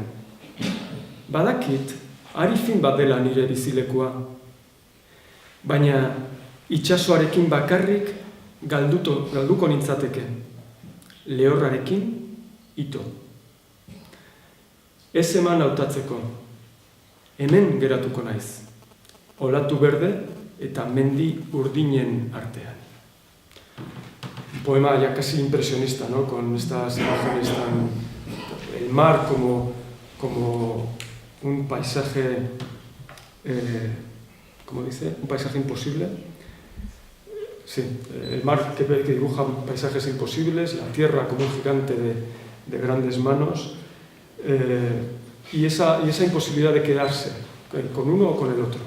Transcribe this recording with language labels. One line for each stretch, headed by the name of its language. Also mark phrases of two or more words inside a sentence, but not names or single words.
Basque: Badakit, ari fin bat dela nire bizilekua, baina itsasoarekin bakarrik galduko nintzateke, lehorrarekin ito. Ez eman hautatzeko, hemen geratuko naiz, olatu berde eta mendi urdinen artean.
Spanish: Un poema ya casi impresionista, ¿no? Con estas imágenes tan... El mar como un paisaje, ¿cómo dice? Un paisaje imposible. Sí, el mar que dibuja paisajes imposibles, la tierra como un gigante de grandes manos, y esa imposibilidad de quedarse con uno o con el otro.